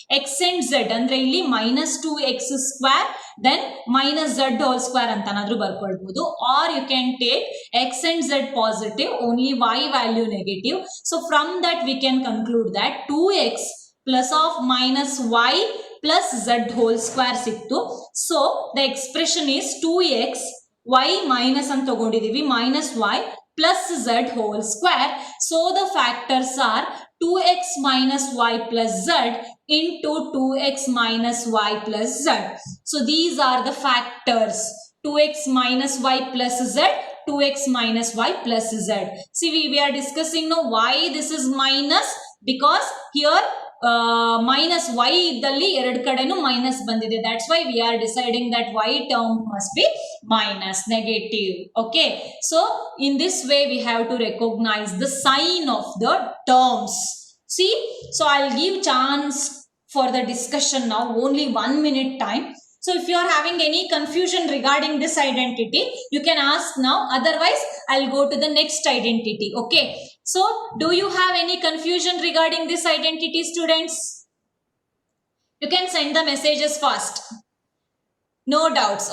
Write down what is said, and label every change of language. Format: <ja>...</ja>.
<kn>X and Z ಅಂದ್ರೆ ಇಲ್ಲಿ -2x² then -z² ಅಂತನಾದ್ರೂ ಬರ್ಕೊಳ್ಬಹುದು.</kn> <en>Or you can take x and z positive, only y value negative. So from that we can conclude that 2x plus of -y plus z² ಸಿಕ್ತು. So the expression is 2x y minus</en> <kn>ಅಂತ ತಗೊಂಡಿದೀವಿ,</kn> <en>-y plus z whole square. So the factors are 2x minus y plus z into 2x minus y plus z. So these are the factors, 2x minus y plus z, 2x minus y plus z. See, we are discussing now why this is minus, because here</en> <kn>minus y ಇದ್ದಲ್ಲಿ ಎರಡು ಕಡೆನೂ minus ಬಂದಿದೆ.</kn> <en>That's why we are deciding that y term must be minus, negative. Okay, so in this way we have to recognise the sign of the terms. See, so I will give chance for the discussion now, only 1 minute time. So if you are having any confusion regarding this identity, you can ask now. Otherwise, I'll go to the next identity. Okay. So do you have any confusion regarding this identity, students? You can send the messages fast. No doubts.</en>